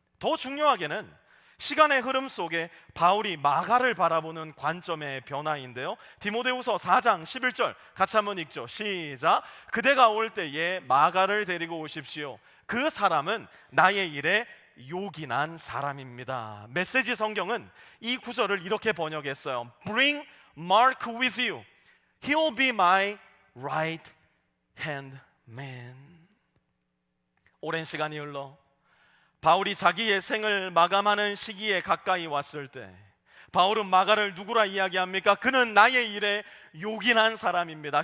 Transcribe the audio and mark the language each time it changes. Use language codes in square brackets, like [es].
[ko] 더 중요하게는 시간의 흐름 속에 바울이 마가를 바라보는 관점의 변화인데요, 디모데후서 4장 11절 같이 한번 읽죠. 시작. 그대가 올 때에 마가를 데리고 오십시오. 그 사람은 나의 일에 요긴한 사람입니다. 메시지 성경은 이 구절을 이렇게 번역했어요. [en] Bring Mark with you. He'll be my right hand man. [ko] 오랜 시간이 흘러 바울이 자기의 생을 마감하는 시기에 가까이 왔을 때 바울은 마가를 누구라 이야기합니까? 그는 나의 일에 요긴한 사람입니다.